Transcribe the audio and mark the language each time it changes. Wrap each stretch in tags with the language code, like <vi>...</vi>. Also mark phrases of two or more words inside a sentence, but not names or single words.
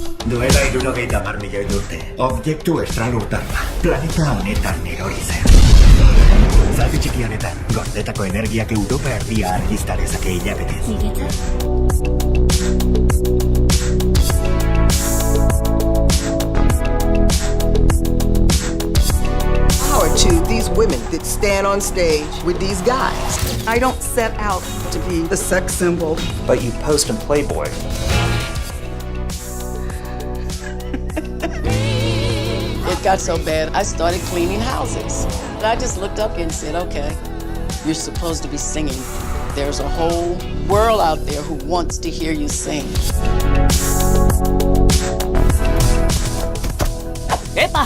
<eu>Duela 70 milioi urte. Objektu estralurtarra. Planeta honetan erori zen. Zati txiki honetan, gordetako energiak Europa erdia argiztarezake hilabetez.</eu> <en>Power to these women that stand on stage with these guys. I don't set out to be the sex symbol. But you post in Playboy. It got so bad, I started cleaning houses. And I just looked up and said, okay, you're supposed to be singing. There's a whole world out there who wants to hear you sing.</en> <eu>Epa!</eu>